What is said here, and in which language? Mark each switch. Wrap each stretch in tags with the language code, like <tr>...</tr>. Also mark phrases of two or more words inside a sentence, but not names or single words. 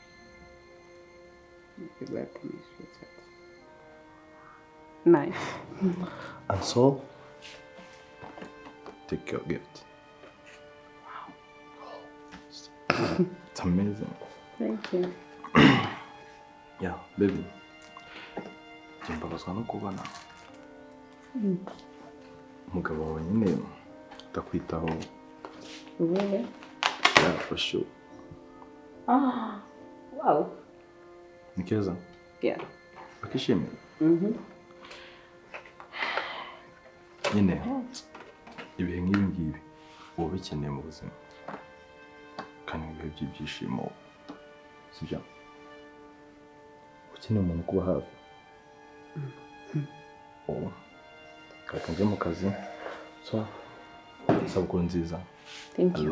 <en>Happy birthday, sweetheart. Nice. And so, take your gift. It's amazing. Thank you. Yeah, baby.</en> <rw>Mbabazwa no kubona umugabo wawe nyine utakwitaho.</rw> <en>Really? Yeah, for sure. Wow.</en> <rw>Ni keza?</rw> <en>Yeah.</en> <rw>Akishimye? Nyine ibihe nk'ibi ngibi uba bikeneye mu buzima kandi ibihe by'ibyishimo sibyo ukeneye umuntu kuba hafi. Kaka njye mu kazi so isabukuru nziza.</rw> <en>Thank you.</en>